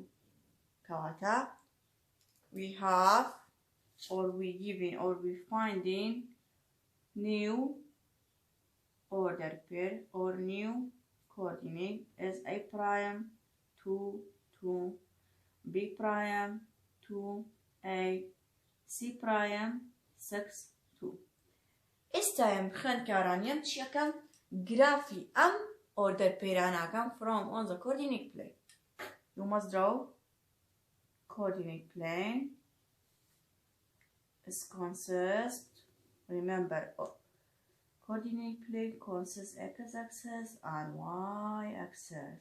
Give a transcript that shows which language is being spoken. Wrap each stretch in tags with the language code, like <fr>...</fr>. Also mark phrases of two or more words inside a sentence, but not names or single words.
<en>Kata, we have, or we giving, or we finding new order pair or new coordinate as A prime 2 2, B prime 2 8, C prime 6 2.</en> <ckb>استایم خوێندکارانیان چیەکەم گرافی ئەم</ckb> <en>order pair</en> <ckb>انەکەم</ckb> <en>from on the coordinate plane. You must draw coordinate plane is remember coordinate plane consists x-axis and y-axis.</en>